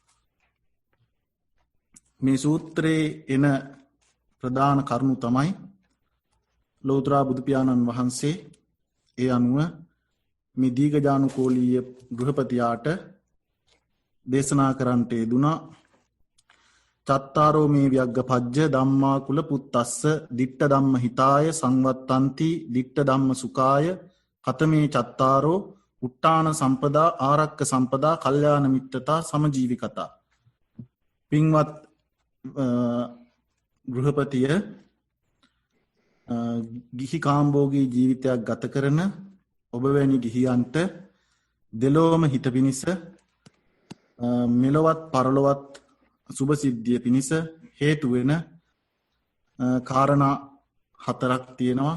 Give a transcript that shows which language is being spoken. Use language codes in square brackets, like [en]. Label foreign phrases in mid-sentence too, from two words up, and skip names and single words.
[si] මේ සූත්‍රයේ එන ප්‍රධාන කරුණු තමයි ලෞතර බුදු පියාණන් වහන්සේ ඒ අනුව මේ දීඝජානුකෝලීය ගෘහපතියාට දේශනා කරන්නට යෙදුණා. [pi] චත්තාරෝ මේ ව්‍යග්ගපජ්ජ ධම්මා කුල පුත්තස්ස දිට්ඨ ධම්ම හිතාය සංවත්තන්ති දිට්ඨ ධම්ම සුඛාය කතමේ චත්තාරෝ උට්ටාන සම්පදා ආරක්ක සම්පදා කල්යාණ මිත්‍රතා සමජීවිකතා. [si] පින්වත් ගෘහපතිය ගිහි කාම්භෝගී ජීවිතයක් ගත කරන ඔබ වැනි ගිහියන්ට දෙලොවම හිත පිණිස මෙලොවත් පරලොවත් සුභ සිද්ධිය පිණිස හේතු වෙන කාරණා හතරක් තියෙනවා.